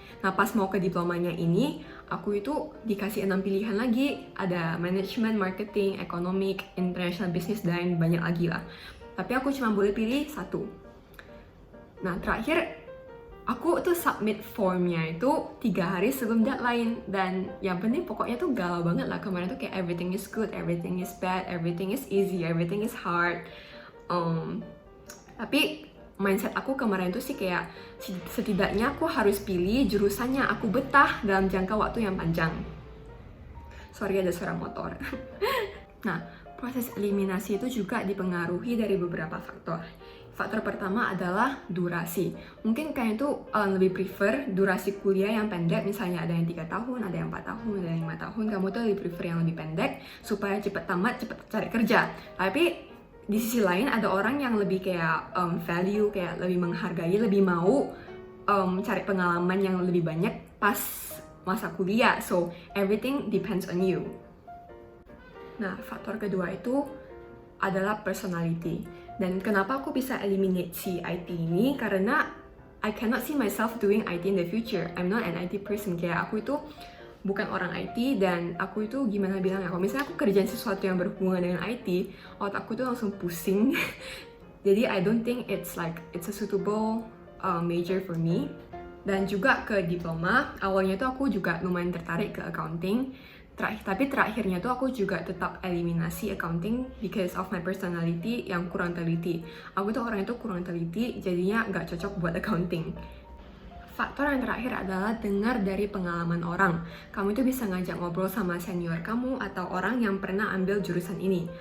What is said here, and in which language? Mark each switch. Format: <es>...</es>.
<id>Nah, pas mau ke diplomanya ini, aku itu dikasih 6 pilihan lagi. Ada management, marketing, economic, international business, dan banyak lagi lah. Tapi aku cuma boleh pilih satu. Nah, terakhir aku tuh submit formnya itu 3 hari sebelum deadline. Dan yang penting pokoknya tuh galau banget lah. Kemarin tuh kayak</id> <en>everything is good, everything is bad, everything is easy, everything is hard.</en> <id>Tapi mindset aku kemarin tuh sih kayak setidaknya aku harus pilih jurusannya aku betah dalam jangka waktu yang panjang. Sorry ada suara motor. Nah, proses eliminasi itu juga dipengaruhi dari beberapa faktor. Faktor pertama adalah durasi. Mungkin kalian tuh lebih prefer durasi kuliah yang pendek, misalnya ada yang 3 tahun, ada yang 4 tahun, ada yang 5 tahun. Kamu tuh lebih prefer yang lebih pendek supaya cepet tamat, cepet cari kerja. Tapi di sisi lain ada orang yang lebih kayak value, kayak lebih menghargai, lebih mau cari pengalaman yang lebih banyak pas masa kuliah.</id> <en>So, everything depends on you.</en> <id>Nah, faktor kedua itu adalah personality. Dan kenapa aku bisa eliminate si IT ini? Karena</id> <en>I cannot see myself doing IT in the future. I'm not an IT person.</en> <id>Kayak aku itu bukan orang IT, dan aku itu gimana bilangnya, kalau misalnya aku kerjain sesuatu yang berhubungan dengan IT, otakku tuh langsung pusing. Jadi</id> <en>I don't think it's a suitable major for me.</en> <id>Dan juga ke diploma, awalnya tuh aku juga lumayan tertarik ke accounting, tapi terakhirnya tuh aku juga tetap eliminasi accounting</id> <en>because of my personality</en> <id>yang kurang teliti. Aku tuh orangnya tuh kurang teliti, jadinya nggak cocok buat accounting. Faktor yang terakhir adalah dengar dari pengalaman orang. Kamu itu bisa ngajak ngobrol sama senior kamu atau orang yang pernah ambil jurusan ini.</id>